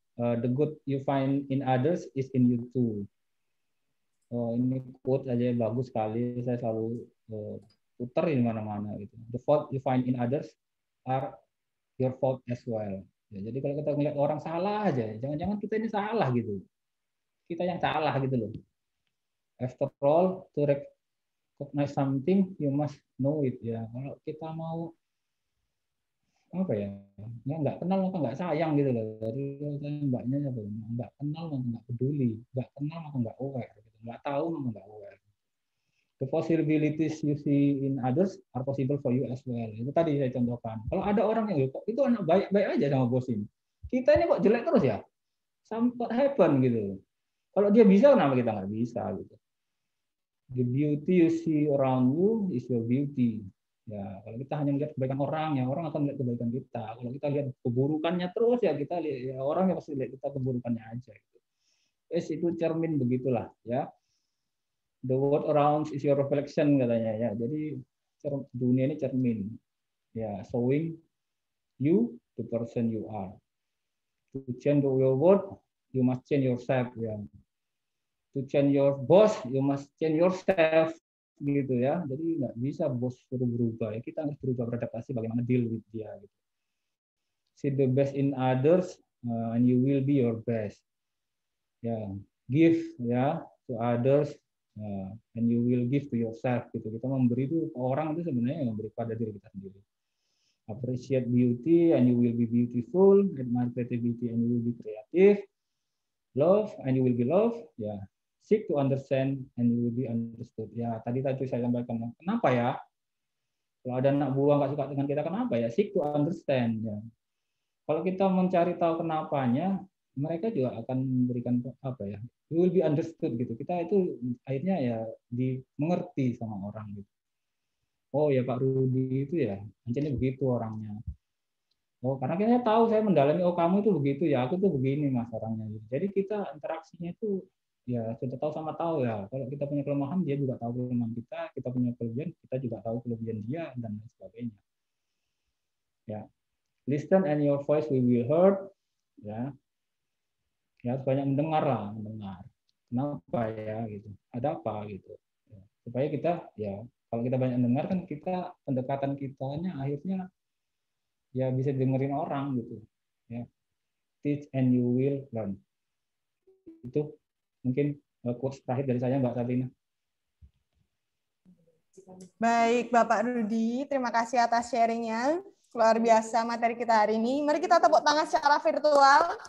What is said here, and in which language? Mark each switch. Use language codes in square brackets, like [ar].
[en] The good you find in others is in you too. [id] Ini quote aja bagus sekali, saya selalu putar di mana-mana, gitu. [en] The fault you find in others are your fault as well. [id] Ya, jadi kalau kita ngeliat orang salah aja, jangan-jangan kita ini salah gitu. Kita yang salah gitu loh. [en] After all, to recognize something, you must know it, ya. [id] Kalau kita mau apa ya, nggak kenal maka nggak sayang gitu loh. Dari mbaknya apa, nggak kenal maka nggak peduli, nggak kenal maka nggak aware, gitu. Nggak tahu maka nggak aware. [en] The possibilities you see in others are possible for you as well. [id] Itu tadi saya contohkan. Kalau ada orang yang itu anak baik-baik aja sama bos ini, kita ini kok jelek terus ya, [en] something happen [id] gitu. Kalau dia bisa, kenapa kita nggak bisa gitu? [en] The beauty you see around you is your beauty. [id] Ya, kalau kita hanya melihat kebaikan orang, ya orang akan melihat kebaikan kita. Kalau kita lihat keburukannya terus, ya kita lihat, ya orang yang pasti lihat kita keburukannya aja. Gitu. Itu cermin begitulah, ya. [en] The world around is your reflection [id] katanya, ya. Jadi dunia ini cermin, [en] ya, showing you the person you are. To change your world, you must change yourself, ya. To change your boss, you must change yourself, gitu ya. [id] Jadi nggak bisa bos suruh berubah, ya kita harus berubah, beradaptasi bagaimana [en] deal with [id] dia. Gitu. [en] See the best in others, and you will be your best. Ya, give ya to others, and you will give to yourself. [id] Gitu. Kita memberi itu ke orang itu sebenarnya memberi pada diri kita sendiri. [en] Appreciate beauty, and you will be beautiful. Admire creativity, and you will be creative. Love, and you will be loved. Ya. Seek to understand and you will be understood. [id] Ya, tadi saya sampaikan. Kenapa ya? Kalau ada anak buah nggak suka dengan kita, kenapa ya? [en] Seek to understand. [id] Ya. Kalau kita mencari tahu kenapanya, mereka juga akan memberikan apa ya? [en] You will be understood gitu. [id] Kita itu akhirnya ya dimengerti sama orang gitu. Oh ya Pak Rudi itu ya, anjingnya begitu orangnya. Oh karena kita tahu, saya mendalami, oh kamu itu begitu ya, aku tuh begini mas orangnya. Jadi kita interaksinya itu ya sudah tahu sama tahu ya. Kalau kita punya kelemahan, dia juga tahu kelemahan kita punya kelebihan, kita juga tahu kelebihan dia dan lain sebagainya. [en] Ya, listen and your voice will be heard. [id] Ya, ya banyak mendengar lah, mendengar. Kenapa ya gitu? Ada apa gitu? Ya, supaya kita ya kalau kita banyak mendengar kan kita pendekatan kitanya akhirnya ya bisa dengerin orang gitu. [en] Ya, teach and you will learn. [id] Itu mungkin quotes terakhir dari saya, Mbak Sabrina. Baik, Bapak Rudi, terima kasih atas sharingnya. Luar biasa materi kita hari ini. Mari kita tepuk tangan secara virtual.